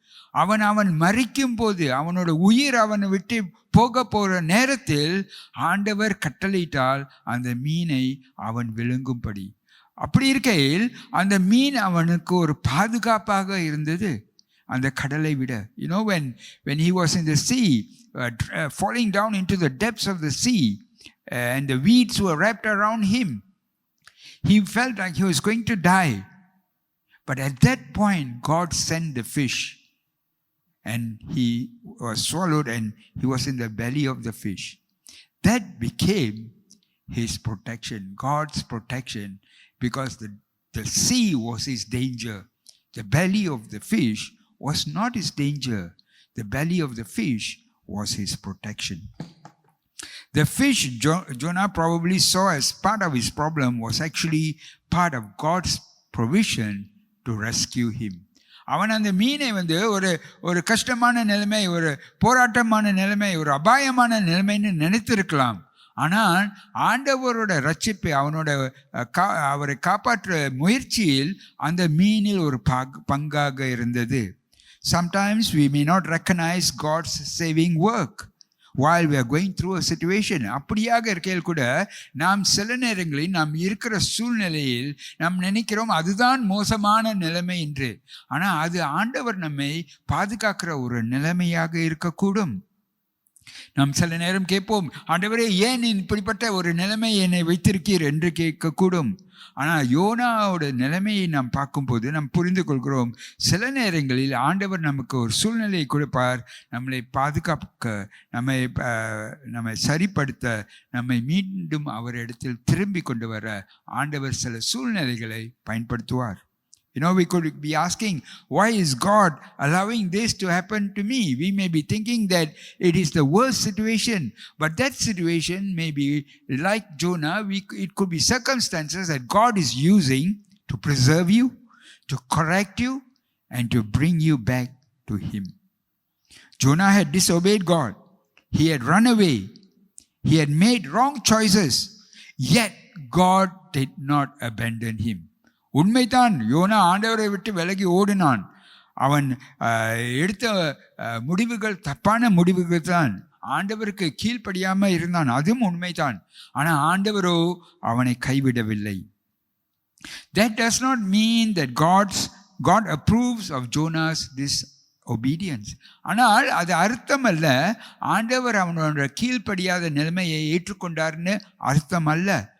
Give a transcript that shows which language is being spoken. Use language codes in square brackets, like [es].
[ta] அவன் மரிக்கும் போது, அவனோட உயிர் அவனை விட்டு போக போகிற நேரத்தில் ஆண்டவர் கட்டளையிட்டால் அந்த மீனை அவன் விழுங்கும்படி. அப்படி இருக்கையில் அந்த மீன் அவனுக்கு ஒரு பாதுகாப்பாக இருந்தது அந்த கடலை விட. [en] when he was in the sea, falling down into the depths of the sea, and the weeds were wrapped around him, he felt like he was going to die. But at that point, God sent the fish, and he was swallowed, and he was in the belly of the fish. That became his protection, God's protection, because the sea was his danger. The belly of the fish was not his danger. The belly of the fish was his protection. The fish Jonah probably saw as part of his problem was actually part of God's provision to rescue him. [ta] அவன் அந்த மீனை ஒரு கஷ்டமான நிலைமை, ஒரு போராட்டமான நிலைமை, ஒரு அபாயமான நிலைமைன்னு நினைத்திருக்கலாம். ஆனால் ஆண்டவரோட ரட்சிப்பை, அவரை காப்பாற்ற முயற்சியில் அந்த மீனில் ஒரு பங்காக இருந்தது. [en] Sometimes we may not recognize God's saving work while we are going through a situation. [ta] அப்படியாக இருக்கையில் கூட நாம் சில நேரங்களில் நாம் இருக்கிற சூழ்நிலையில் நாம் நினைக்கிறோம் அதுதான் மோசமான நிலைமை என்று. ஆனால் அது ஆண்டவர் நம்மை பாதுகாக்கிற ஒரு நிலைமையாக இருக்கக்கூடும். நாம் சில நேரம் கேட்போம், ஆண்டவரே ஏன் இப்படிப்பட்ட ஒரு நிலைமை என்னை வைத்திருக்கீர் என்று கேட்கக்கூடும். ஆனால் யோனாவோட நிலைமையை நாம் பார்க்கும்போது நாம் புரிந்து கொள்கிறோம், சில நேரங்களில் ஆண்டவர் நமக்கு ஒரு சூழ்நிலையை கொடுப்பார், நம்மளை பாதுகாக்க, நம்மை சரிப்படுத்த, நம்மை மீண்டும் அவரிடத்தில் திரும்பி கொண்டு வர ஆண்டவர் சில சூழ்நிலைகளை பயன்படுத்துவார். [en] We could be asking, why is God allowing this to happen to me? We may be thinking that it is the worst situation, but that situation may be like Jonah. It could be circumstances that God is using to preserve you, to correct you, and to bring you back to Him. Jonah had disobeyed God. He had run away. He had made wrong choices. Yet God did not abandon him. [ta] உண்மைதான், YONO ஆண்டவரை விட்டு விலகி ஓடினான். அவன் எடுத்த முடிவுகள் தப்பான முடிவுகள் தான். ஆண்டவருக்கு கீழ்ப்படியாமல் இருந்தான், அதுவும் உண்மைதான். ஆனால் ஆண்டவரோ அவனை கைவிடவில்லை. [en] That does not mean that God approves of Jonah's disobedience. [ta] ஆனால் அது அர்த்தம் அல்ல ஆண்டவர் அவனோட கீழ்ப்படியாத நிலைமையை ஏற்றுக்கொண்டார்னு அர்த்தம் அல்ல.